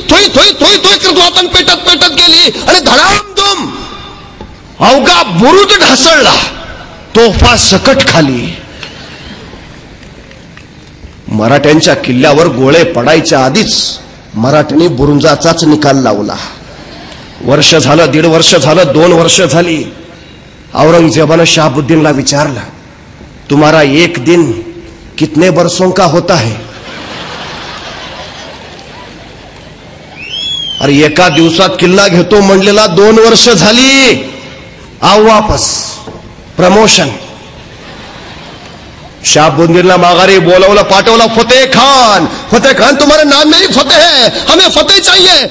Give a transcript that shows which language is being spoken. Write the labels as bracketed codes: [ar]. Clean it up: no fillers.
[mr] थोई थोई थोई थोई करत वातान पेटत पेटत गेली आणि धडामधूम अवघा बुरुज ढासळला. तोफा सकट खाली. मराठ्यांच्या किल्ल्यावर गोळे पडायच्या आधीच मराठ्यांनी बुरुंजाचाच निकाल लावला. वर्ष झालं, 1.5 वर्ष झालं, 2 वर्ष झाली. औरंगजेबानं शहाबुद्दीनला विचारलं, [hi] तुम्हारा 1 दिन कितने बरसों का होता है? [mr] अरे एका दिवसात किल्ला घेतो म्हणलेला 2 वर्ष झाली. [hi] आओ वापस. [mr] प्रमोशन. शहाबुद्दीनला माघारी बोलवलं, पाठवलं. [hi] फतेह खान तुम्हारे नाम में ही फतेह है, हमें फतेह चाहिए.